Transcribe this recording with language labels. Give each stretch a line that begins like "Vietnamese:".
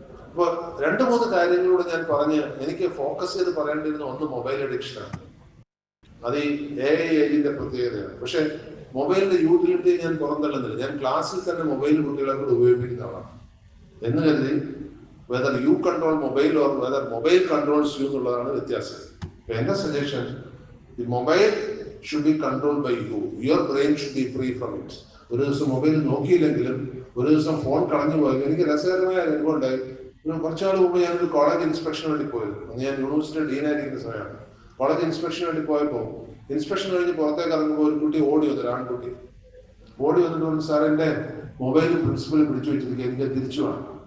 Malayalam: അപ്പോൾ 2-3 കാര്യങ്ങളൂടെ ഞാൻ പറഞ്ഞ് എനിക്ക് ഫോക്കസ് ചെയ്ത് പറയേണ്ടിരുന്ന ഒന്ന് മൊബൈൽ അഡിക്ഷനാണ്. അത് ഈ AI ഏജിന്റെ പ്രത്യേകതയാണ്. പക്ഷെ മൊബൈലിന്റെ യൂട്ടിലിറ്റി ഞാൻ പുറന്തള്ളുന്നില്ല. ഞാൻ ക്ലാസ്സിൽ തന്നെ മൊബൈൽ കുട്ടികളെ കൂടെ ഉപയോഗിക്കുന്ന ആളാണ് എന്ന് കരുതി
English: whether you control mobile or whether mobile controls you
Malayalam: എന്നുള്ളതാണ് വ്യത്യാസം. എന്റെ suggestion,
English: the mobile should be controlled by you. Your brain should be free from it.
Malayalam: ഒരു ദിവസം മൊബൈൽ നോക്കിയില്ലെങ്കിലും ഒരു ദിവസം ഫോൺ കളഞ്ഞു പോയാലും എനിക്ക് രസകരമായ അനുഭവം ഉണ്ടായി. കുറച്ചാൾ മുമ്പ് ഞാനൊരു കോളേജ് ഇൻസ്പെക്ഷന് വേണ്ടി പോയത്. അന്ന് ഞാൻ യൂണിവേഴ്സിറ്റി ഡീനായിരിക്കുന്ന സമയമാണ്. കോളേജ് ഇൻസ്പെക്ഷന് വേണ്ടി പോയപ്പോൾ ഇൻസ്പെക്ഷൻ കഴിഞ്ഞ് പുറത്തേക്ക് ഇറങ്ങുമ്പോൾ ഒരു കുട്ടി ഓടി വന്നു, ആൺകുട്ടി ഓടി വന്നിട്ട് പറഞ്ഞു, സാർ എൻ്റെ മൊബൈൽ പ്രിൻസിപ്പൽ പിടിച്ചു വെച്ചിരിക്കുക, എനിക്ക് തിരിച്ചു വേണം.